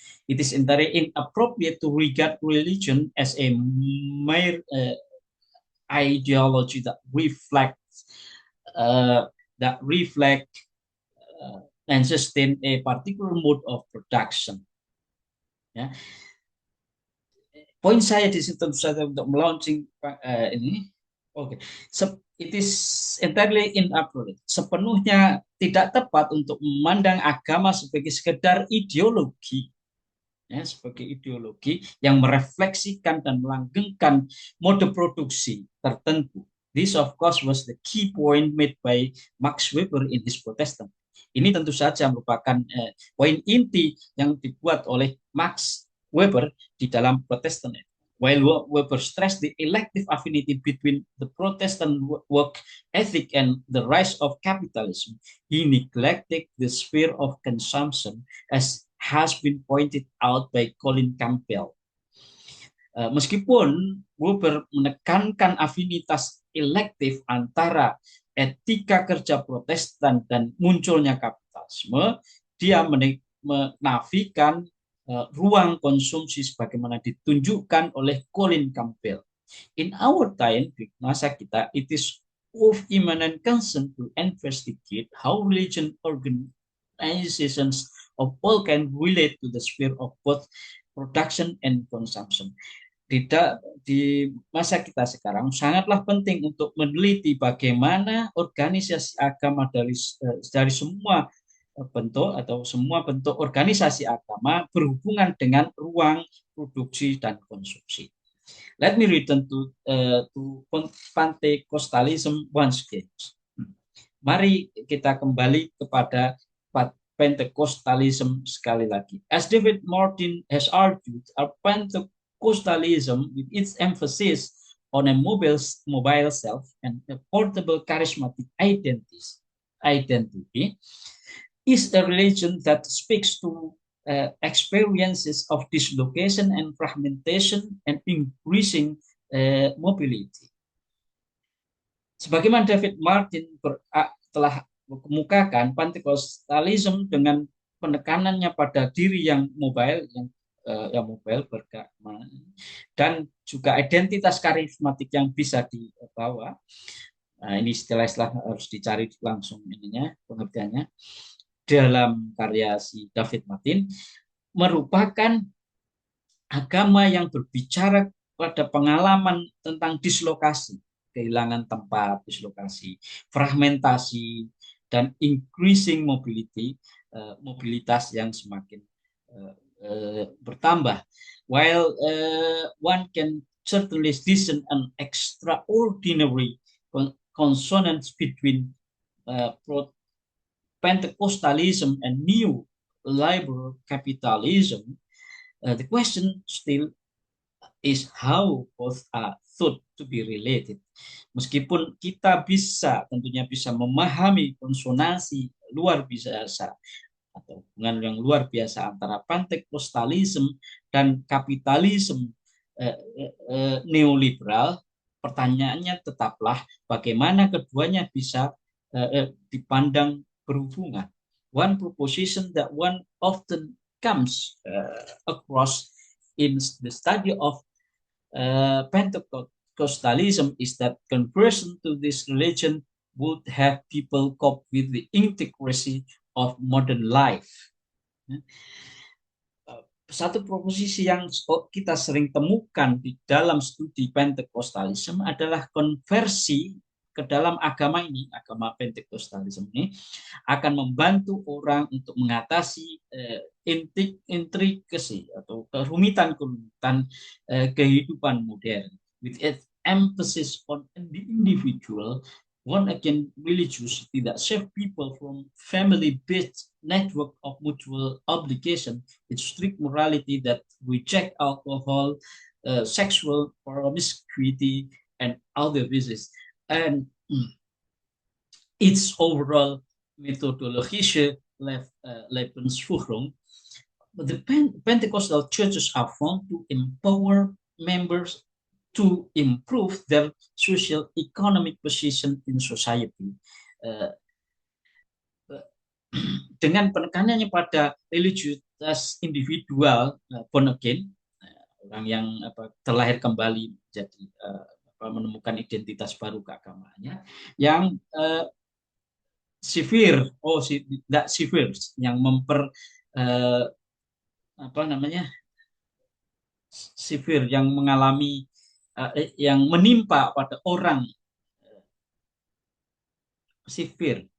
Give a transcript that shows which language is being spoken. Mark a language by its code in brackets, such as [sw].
[en] It is entirely inappropriate to regard religion as a mere ideology that reflects and sustain a particular mode of production. Ya. [id] Poin saya di situ tentu saja untuk melaunching ini. Oke. [en] It is entirely inappropriate. [id] Sepenuhnya tidak tepat untuk memandang agama sebagai sekedar ideologi. Ya, sebagai ideologi yang merefleksikan dan melanggengkan mode produksi tertentu. [en] This of course was the key point made by Max Weber in his Protestant. [id] Ini tentu saja merupakan poin inti yang dibuat oleh Max Weber di dalam Protestant. [en] While Weber stressed the elective affinity between the Protestant work ethic and the rise of capitalism, he neglected the sphere of consumption as has been pointed out by Colin Campbell. [id] Meskipun Weber menekankan afinitas elektif antara etika kerja Protestan dan munculnya kapitalisme, dia menafikan ruang konsumsi sebagaimana ditunjukkan oleh Colin Campbell. [en] In our time, [id] di masa kita, [en] it is of imminent concern to investigate how religion organizations of all can relate to the sphere of both production and consumption. [id] Di masa kita sekarang sangatlah penting untuk meneliti bagaimana organisasi agama dari semua bentuk atau semua bentuk organisasi agama berhubungan dengan ruang produksi dan konsumsi. [en] Let me return to Pentecostalism once again. [id] Mari kita kembali kepada Pentecostalism sekali lagi. [en] As David Martin has argued, our Pentecostalism, with its emphasis on a mobile self and a portable charismatic identity, is a religion that speaks to experiences of dislocation and fragmentation and increasing mobility. [id] Sebagaimana David Martin telah mengemukakan, Pentecostalism dengan penekanannya pada diri yang mobile, yang mobile beragama, dan juga identitas karismatik yang bisa dibawa. Nah, ini istilah-istilah harus dicari langsung ininya pengertiannya dalam karya si David Martin, merupakan agama yang berbicara pada pengalaman tentang dislokasi, kehilangan tempat, dislokasi, fragmentasi, dan [en] increasing mobility, [id] mobilitas yang semakin bertambah. [en] While one can certainly discern an extraordinary consonance between Pentecostalism and new liberal capitalism, the question still is how both are thought to be related. [id] Meskipun kita tentunya bisa memahami konsonansi luar biasa atau hubungan yang luar biasa antara Pentecostalism dan kapitalisme neoliberal, pertanyaannya tetaplah bagaimana keduanya bisa dipandang berhubungan. [en] One proposition that one often comes across in the study of Pentecostalism is that conversion to this religion would have people cope with the intricacy of modern life. [id] Satu proposisi yang kita sering temukan di dalam studi Pentecostalism adalah konversi ke dalam agama ini, agama Pentecostalism ini akan membantu orang untuk mengatasi intrikasi atau kerumitan-kerumitan kehidupan modern. [en] With its emphasis on the individual, one again religiosity that save people from family-based network of mutual obligation, its strict morality that reject alcohol, sexual promiscuity, and other vices. And its overall methodologische Lebensführung, the Pentecostal churches are found to empower members to improve their social economic position in society. [id] Dengan penekanannya pada religiusitas individual, [en] born again, [id] orang yang terlahir kembali menjadi menemukan identitas baru keagamaannya, yang severe, yang severe, yang mengalami, yang menimpa pada orang severe.